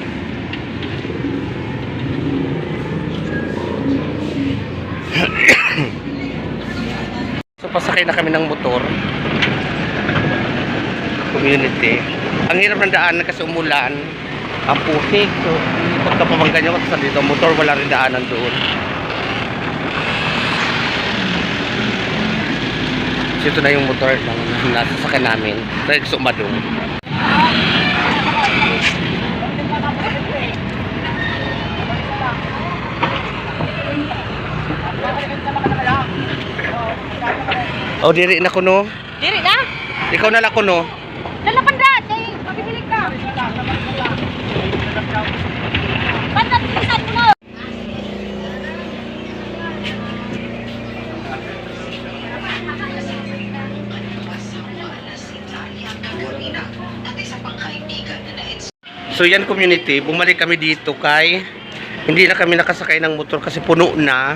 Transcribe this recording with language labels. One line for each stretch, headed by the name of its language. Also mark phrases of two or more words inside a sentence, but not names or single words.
Filipino: So pasakay na kami ng motor community. Ang hirap ng daanan kasi umulan, ang putik. So pagka pamanggan nyo kasi dito motor, wala rin daanan doon. So ito na yung motor na nasasakyan namin.
Waray: Try sumadong. Oh, diri na kuno. Diri na? Ikaw na lang kuno. Lalapan na! Kay mabibilig ka!
Filipino: Ba't natilisan mo na? So yan community, bumalik kami dito kay hindi na kami nakasakay ng motor kasi puno na.